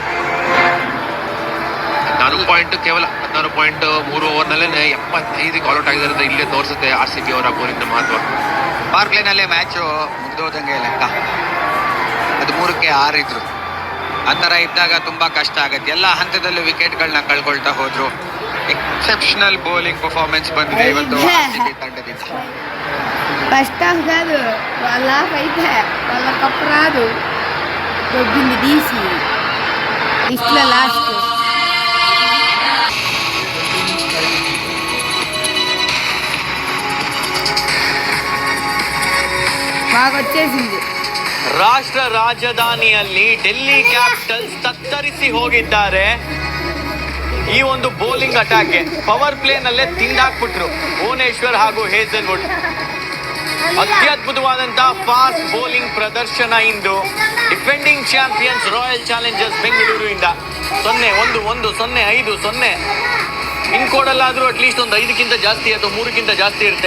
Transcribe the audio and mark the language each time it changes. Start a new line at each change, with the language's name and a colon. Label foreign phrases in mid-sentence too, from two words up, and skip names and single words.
Kannada: 16 ಪಾಯಿಂಟ್ 3 ಓವರ್ನಲ್ಲೇ 75
English: all out
Kannada: ಆಗಿರೋದು ಇಲ್ಲೇ ತೋರಿಸುತ್ತೆ RCB ಅವರ ಬೋಲಿಂಗ್ ಮಹತ್ವ. ಪಾರ್ಕ್ಲೇನಲ್ಲೇ ಮ್ಯಾಚು ಮುಗಿದೋದಂಗೆ ಲೆಕ್ಕ. 13ಕ್ಕೆ 6 ಇದ್ರು. ಆ ಥರ ಇದ್ದಾಗ ತುಂಬ ಕಷ್ಟ ಆಗುತ್ತೆ. ಎಲ್ಲ ಹಂತದಲ್ಲೂ ವಿಕೆಟ್ಗಳನ್ನ ಕಳ್ಕೊಳ್ತಾ ಹೋದ್ರು.
English: exceptional bowling performance
Kannada: ಬಂದಿದೆ ಇವತ್ತು RCB ತಂಡದಿಂದ.
English: first half
Telugu: కాదు, వాళ్ళ హాఫ్ అయితే వాళ్ళ కప్పు రాదు. దొబ్బింది DC లిస్ట్లో లాస్ట్. బాగా వచ్చేసింది.
Kannada: ರಾಷ್ಟ್ರ ರಾಜಧಾನಿಯಲ್ಲಿ ಡೆಲ್ಲಿ ಕ್ಯಾಪಿಟಲ್ಸ್ ತತ್ತರಿಸಿ ಹೋಗಿದ್ದಾರೆ. ಈ ಒಂದು
English: bowling attackge power playnalle
Kannada: ತಿಂದಾಕ್ಬಿಟ್ರು ಭುವನೇಶ್ವರ್ ಹಾಗೂ ಹೇಸಲ್ವುಡ್. ಅತ್ಯದ್ಭುತವಾದಂತಹ
English: fast bowling
Kannada: ಪ್ರದರ್ಶನ ಇಂದು
English: defending champions
Kannada: ರಾಯಲ್ ಚಾಲೆಂಜರ್ಸ್ ಬೆಂಗಳೂರು ಇಂದ 0-1-1-0-5-0 ಪಿನ್ ಕೋಡಲ್ಲಾದ್ರೂ ಅಟ್ಲೀಸ್ಟ್ ಒಂದು 5ಕ್ಕಿಂತ ಜಾಸ್ತಿ ಅಥವಾ 3ಕ್ಕಿಂತ ಜಾಸ್ತಿ ಇರುತ್ತೆ.